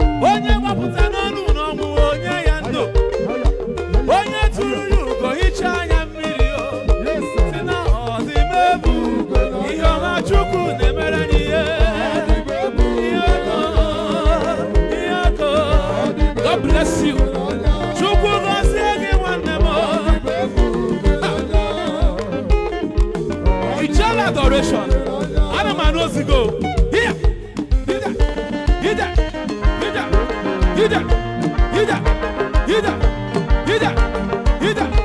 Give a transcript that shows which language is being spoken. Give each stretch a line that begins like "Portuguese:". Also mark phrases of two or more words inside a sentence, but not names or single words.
Igbo: Onye gbapụta n'ọnụ n'ọnwụ, onye ya ndụ. Onye tụrụ ya ugo, hichaa anya mmiri o.
English: Yes, sir.
Igbo: Si na ọ dị m egwu. Ihe ọma Chukwu na-emere anyị ihe. Ihe ọkụ, ihe ọkụ.
English: God bless you.
Igbo: Chukwu gọzie gị nwanne m. Ichel adoration. Ana m anụ ozi go. Ida, ida, ida, ida, ida, ida, ida, ida, ida.